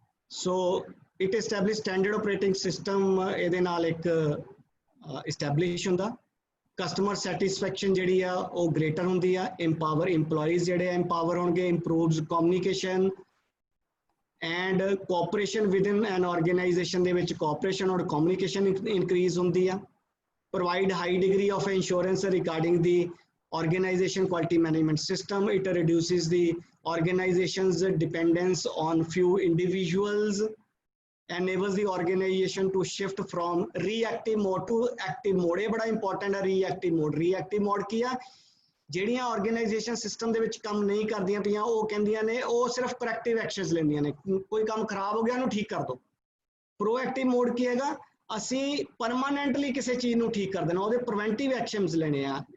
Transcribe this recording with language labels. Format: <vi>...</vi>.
<en>So it established standard operating system</en> <pa>ਇਹਦੇ ਨਾਲ ਇੱਕ</pa> <en>establish ਹੁੰਦਾ।</en> <pa>customer satisfaction ਜਿਹੜੀ ਆ ਉਹ greater ਹੁੰਦੀ ਆ।</pa> <en>empower employees ਜਿਹੜੇ empower ਹੋਣਗੇ, improves communication and cooperation within an organization</en> <pa>ਦੇ ਵਿੱਚ</pa> <en>cooperation or communication increase</en> <pa>ਹੁੰਦੀ ਆ।</pa> <en>provide high degree of assurance regarding the organization quality management system. It reduces the organization's dependence on few individuals, enables the organization to shift from reactive mode to active mode.</en> <pa>ਇਹ ਬੜਾ important ਹੈ reactive mode। reactive mode ਕੀ ਆ? ਜਿਹੜੀਆਂ organisation system ਦੇ ਵਿੱਚ ਕੰਮ ਨਹੀਂ ਕਰਦੀਆਂ ਪਈਆਂ ਉਹ ਕਹਿੰਦੀਆਂ ਨੇ, ਉਹ ਸਿਰਫ ਕਰੈਕਟਿਵ ਐਕਸ਼ਨਸ ਲੈਂਦੀਆਂ ਨੇ। ਕੋਈ ਕੰਮ ਖਰਾਬ ਹੋ ਗਿਆ ਉਹਨੂੰ ਠੀਕ ਕਰ ਦਿਓ। ਪ੍ਰੋਐਕਟਿਵ ਮੋਡ ਕੀ ਹੈਗਾ? ਅਸੀਂ ਪਰਮਾਨੈਂਟਲੀ ਕਿਸੇ ਚੀਜ਼ ਨੂੰ ਠੀਕ ਕਰ ਦੇਣਾ, ਉਹਦੇ ਪ੍ਰੀਵੈਂਟਿਵ ਐਕਸ਼ਨਸ ਲੈਣੇ ਆ।</pa>